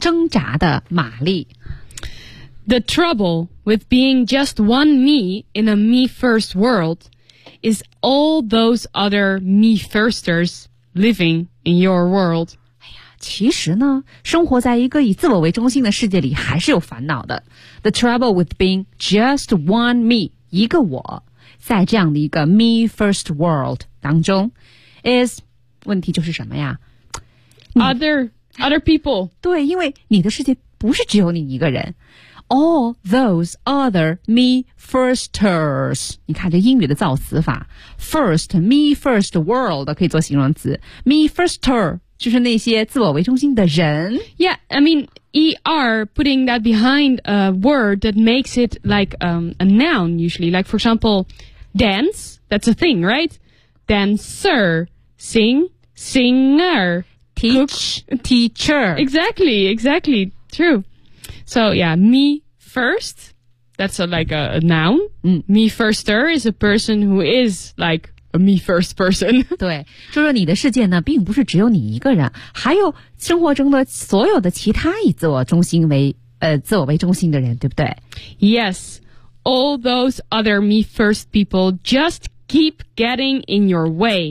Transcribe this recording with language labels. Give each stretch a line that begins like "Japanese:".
English: The trouble with being just one me in a me-first world is all those other me-firsters living in your world.
Chinese: 其实呢，生活在一个以自我为中心的世界里还是有烦恼的。
English: The trouble with being just one me,
Chinese: 一个我，在这样的一个
English: me first world 当中 is,
Chinese: 问题就是什么呀？
English: Other people.
Chinese: 对，因为你的世界不是只有你一个人。
English: All those other me firsters.
Chinese: 你看这英语的造词法， first, me first world 可以做形容词， me firster,就是那些自我为中心的人。
English: Yeah, I mean, E-R, putting that behind a word that makes it like a noun usually. Like, for example, dance, that's a thing, right? Dancer, sing, singer. Teacher. Exactly, exactly, true. So, yeah, me first, that's a, like a noun.、 Mm. Me firster is a person who is like... A me first person.
Chinese: 对，就是你的世界呢，并不是只有你一个人，还有生活中的所有的其他以自我中心为自我为中心的人，对不对
English: ？Yes, all those other me first people just keep getting in your way.